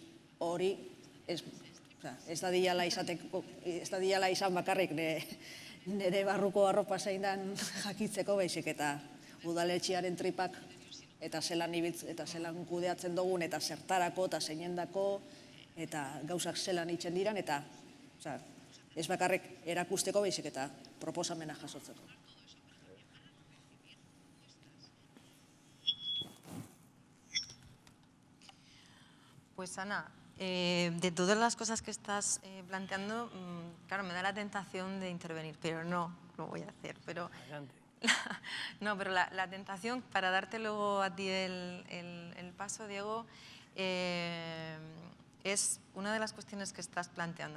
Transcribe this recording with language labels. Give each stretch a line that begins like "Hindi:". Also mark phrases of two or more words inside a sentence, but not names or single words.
Basque: hori, ez da diala izan bakarrik nire barruko arropa zein dan jakitzeko baizik eta udaletxearen tripak eta zelan ibiltz eta zelan kudeatzen dugun eta zertarako eta zeinendako eta gauzak zelan itzen diran eta ez bakarrik erakusteko baizik eta proposamena jasotzeko.
Spanish: Pues Ana, de todas las cosas que estás planteando, claro, me da la tentación de intervenir, pero no lo voy a hacer. Pero la tentación, para darte luego a ti el paso, Diego, es una de las cuestiones que estás planteando.